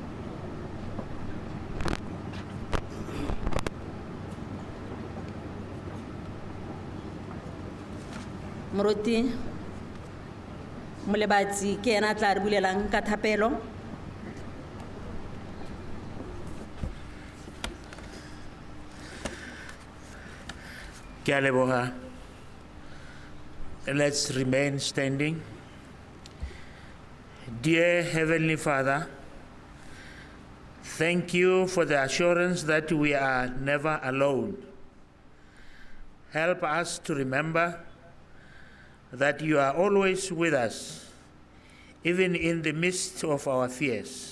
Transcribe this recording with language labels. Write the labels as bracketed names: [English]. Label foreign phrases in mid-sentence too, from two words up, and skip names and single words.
[Tswana] Moruti Molebatsi ke ena tla re bulelang ka thapelo. Ke a leboga. [English] Let's remain standing. Dear Heavenly Father, thank you for the assurance that we are never alone. Help us to remember that you are always with us, even in the midst of our fears.